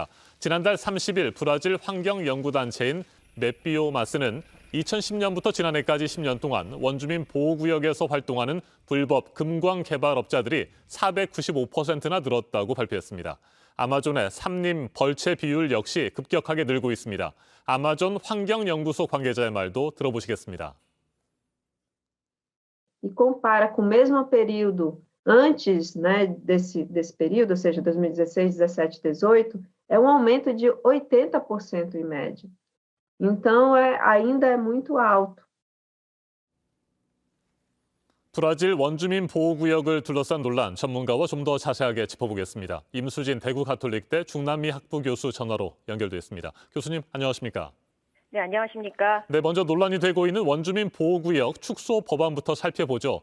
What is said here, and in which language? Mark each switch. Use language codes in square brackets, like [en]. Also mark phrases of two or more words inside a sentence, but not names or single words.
[ko] 지난달 30일 브라질 환경연구단체인 메비오마스는 2010년부터 지난해까지 10년 동안 원주민 보호구역에서 활동하는 불법 금광 개발업자들이 495%나 늘었다고 발표했습니다. 아마존의 삼림 벌채 비율 역시 급격하게 늘고 있습니다. 아마존 환경연구소 관계자의 말도 들어보시겠습니다. [pt] E compara com o mesmo período antes, desse período, ou seja, 2016, 17, 18, é um aumento de 80% em média. Então, ainda é muito alto. [ko] 브라질 원주민 보호구역을 둘러싼 논란, 전문가와 좀 더 자세하게 짚어보겠습니다. 임수진 대구 가톨릭대 중남미 학부 교수 전화로 연결돼 있습니다. 교수님, 안녕하십니까? 네, 안녕하십니까? 네, 먼저 논란이 되고 있는 원주민 보호구역 축소 법안부터 살펴보죠.